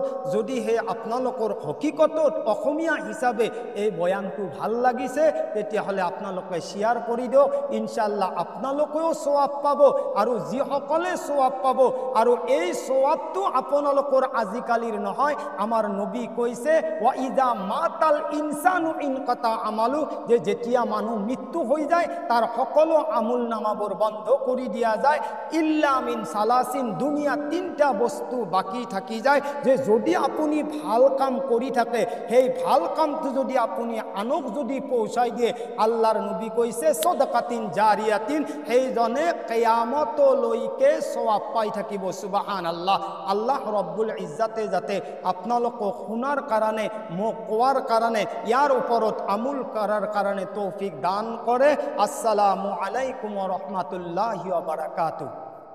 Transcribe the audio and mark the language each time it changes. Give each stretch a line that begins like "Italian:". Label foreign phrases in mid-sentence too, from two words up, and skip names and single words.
Assamese: যদিহে আপোনালোকৰ হকিকতত অসমীয়া হিচাপে এই বয়ানটো ভাল লাগিছে, তেতিয়াহ'লে আপোনালোকে শ্বেয়াৰ কৰি দিয়ক। ইনশাআল্লাহ আপোনালোকেও সওয়াব পাব, আৰু যিসকলে সওয়াব পাব, আৰু এই সওয়াবটো আপোনালোকে আপনালোকৰ আজিকালিৰ নহয়, আমাৰ নবী কৈছে
Arabic: وإذا مات الإنسان انقطع عمله,
Assamese: যে যেতিয়া মানুহ মৃত্যু হৈ যায় তাৰ সকলো আমুল নামাবোৰ বন্ধ কৰি দিয়া যায়,
Arabic: إلا من ثلاث,
Assamese: দুনিয়া তিনটা বস্তু বাকি থাকি যায়, যে যদি আপুনি ভাল কাম কৰি থাকে সেই ভাল কামটো যদি আপুনি আনক যদি পৌঁছাই দিয়ে, আল্লাহৰ নবী কৈছে
Arabic: صدقة جارية,
Assamese: সেইজনে কিয়ামতলৈকে সওয়াব পাই থাকিব। সুবহানাল্লাহ। আল্লাহ রব্বুল ইজ্জাতে যাতে আপোনালোকক শুনাৰ কাৰণে, মোক কোৱাৰ কাৰণে, ইয়াৰ ওপৰত আমল কৰাৰ কাৰণে তৌফিক দান কৰে।
Arabic: السلام عليكم ورحمة الله وبركاته.